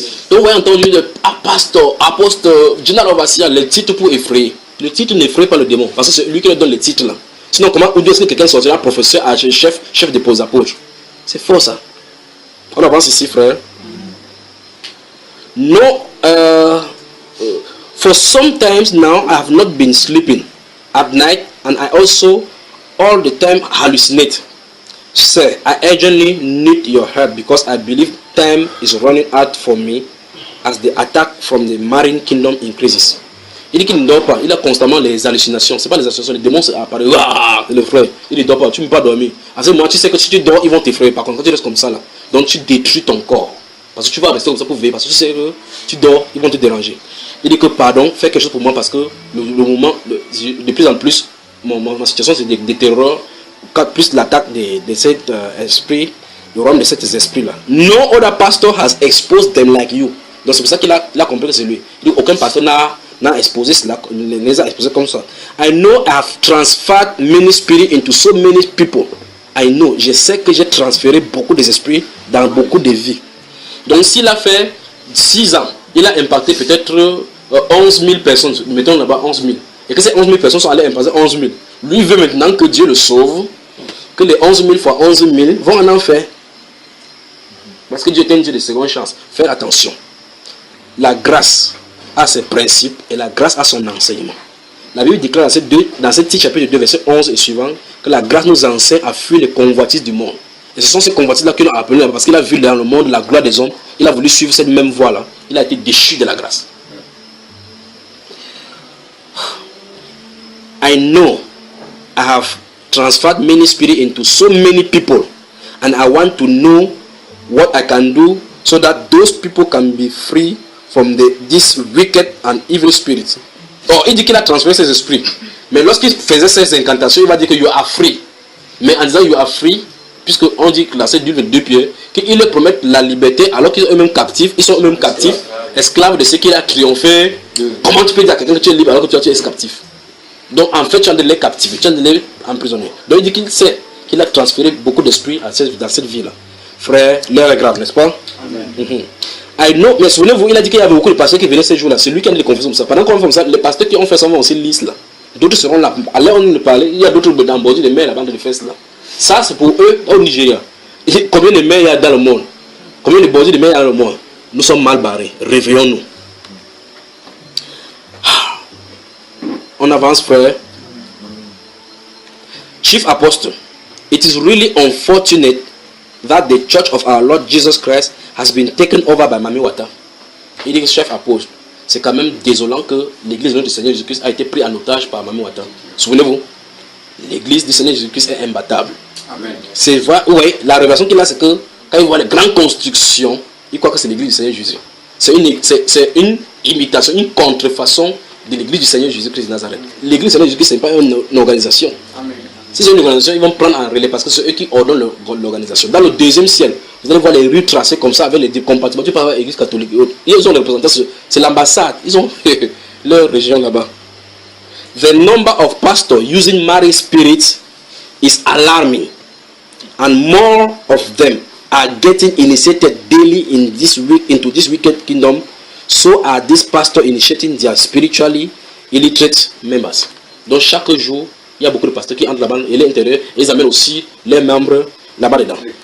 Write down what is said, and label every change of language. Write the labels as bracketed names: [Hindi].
[French] Donc, vous avez entendu le pasteur, apôtre, général overseer, les titres pour effrayer. Le titre n'effraie pas le démon, parce que c'est lui qui leur donne les titres là. Sinon, comment où est-ce que quelqu'un sortira professeur, chef des apôtres? C'est faux ça. On avance ici, frère. [English] No, for some times now, I have not been sleeping at night, and I also all the time hallucinate. Sir, I urgently need your help because I believe time is running out for me as the attack from the marine kingdom increases. [French] Il dit qu'il ne dort pas, il a constamment les hallucinations. C'est pas les hallucinations, les démons apparaissent. Le frère, il ne dort pas, tu ne peux pas dormir. À ce moment, tu sais que si tu dors, ils vont t'effrayer. Par contre, quand tu restes comme ça là, donc tu détruis ton corps. Parce que tu vas rester comme ça pour veiller, parce que tu sais que tu dors, ils vont te déranger. Il dit que pardon, fais quelque chose pour moi parce que le moment, de plus en plus, ma situation se détériore, plus l'attaque de cet esprit, le royaume de cet esprit là. [English] No other pastor has exposed them like you. [French] Donc c'est pour ça qu'il a compris que c'est lui. Il dit aucun pasteur n'a exposé cela, les a exposés comme ça. [English] I know I have transferred many spirits into so many people. I know, [French] je sais que j'ai transféré beaucoup des esprits dans beaucoup de vies. Donc s'il a fait 6 ans, il a impacté peut-être 11 000 personnes, mettons là-bas 11 000. Et que ces 11 000 personnes sont allées impacter 11 000. Lui veut maintenant que Dieu le sauve, que les 11 000 fois 11 000 vont en enfer. Parce que Dieu est un Dieu de seconde chance. Faire attention. La grâce a ses principes et la grâce a son enseignement. La Bible déclare dans ce petit chapitre 2, verset 11 et suivant, que la grâce nous enseigne à fuir les convoitises du monde. Et ce sont ces convoitises-là qu'il a appelées parce qu'il a vu dans le monde la gloire des hommes. Il a voulu suivre cette même voie-là. Il a été déchu de la grâce. [English] I know I have transferred many spirits into so many people, and I want to know what I can do so that those people can be free from this wicked and evil spirit. [French] Oh, il dit qu'il a transféré ses esprits. Mais lorsqu'il faisait ses incantations, il va dire que [English] you are free. [French] Mais en disant [English] you are free, [French] puisque on dit que la cèdre de 2 pieds, qu'ils leur promettent la liberté alors qu'ils sont eux-mêmes captifs, esclaves de ce qu'il a triomphé. Comment tu peux dire à quelqu'un que tu es libre alors que tu es captif? Donc en fait tu as de les captiver, tu as de les emprisonner. Donc il dit qu'il sait qu'il a transféré beaucoup d'esprits dans cette vie-là. Frère, l'heure est grave, n'est-ce pas? Amen. [English] I know, [French] mais souvenez-vous, il a dit qu'il y avait beaucoup de pasteurs qui venaient ces jours-là. C'est lui qui a dit les confessions comme ça. Pendant qu'on fait comme ça, les pasteurs qui ont fait ça vont aussi lisses là. D'autres seront là. À l'heure où on nous parlait, il y a d'autres dans bordure de mer, la bande de fesses là. Ça c'est pour eux au Nigeria. Combien de mers il y a dans le monde? Combien de bordures de mer il y a dans le monde? Nous sommes mal barrés. Réveillons-nous. On avance, frère. [English] Chief Apostle, it is really unfortunate that the church of our Lord Jesus Christ has been taken over by Mami Wata. [French] Il dit que chef apôtre, c'est quand même désolant que l'église du Seigneur Jésus-Christ a été prise en otage par Mami Wata. Souvenez-vous, l'église du Seigneur Jésus-Christ est imbattable. Amen. C'est vrai, oui, la révélation qu'il a, c'est que quand il voit les grandes constructions, il croit que c'est l'église du Seigneur Jésus. C'est une imitation, une contrefaçon de l'église du Seigneur Jésus-Christ de Nazareth. L'église du Seigneur Jésus-Christ, ce n'est pas une organisation. Amen. Si c'est une organisation, ils vont prendre en relais parce que c'est eux qui ordonnent l'organisation. Dans le 2e ciel, vous allez voir les rues tracées comme ça avec les compartiments. Tu peux avoir l'église catholique et autres. Ils ont les représentants, c'est l'ambassade. Ils ont leur région là-bas. [English] The number of pastors using marine spirits is alarming, and more of them are getting initiated daily into this wicked kingdom. So are these pastors initiating their spiritually illiterate members. [French] Donc chaque jour, il y a beaucoup de pasteurs qui entrent là-bas et l'intérieur, et ils amènent aussi leurs membres là-bas dedans.